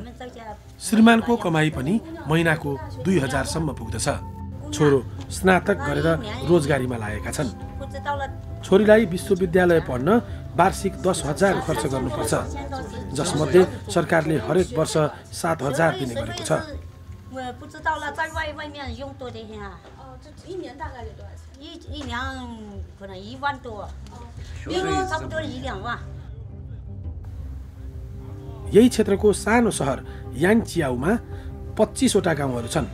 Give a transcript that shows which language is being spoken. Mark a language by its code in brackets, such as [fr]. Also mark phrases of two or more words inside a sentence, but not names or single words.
[ne] श्रीमानको कमाई पनि महिनाको 2000 सम्म पुग्दछ। छोरो स्नातक गरेर रोजगारीमा लागेका छन्। छोरीलाई विश्वविद्यालय पढ्न वार्षिक 10,000 खर्च गर्नुपर्छ, जसमध्ये सरकारले हरेक वर्ष 7,000 दिने गरेको छ। [zh] 不知道了，在外面用多的很啊。这一年大概得多少钱？一两可能1万多，比如差不多1-2万。 [ne] यही क्षेत्रको सानो सहर याङचियाउमा 25 वटा गाउँहरू छन्।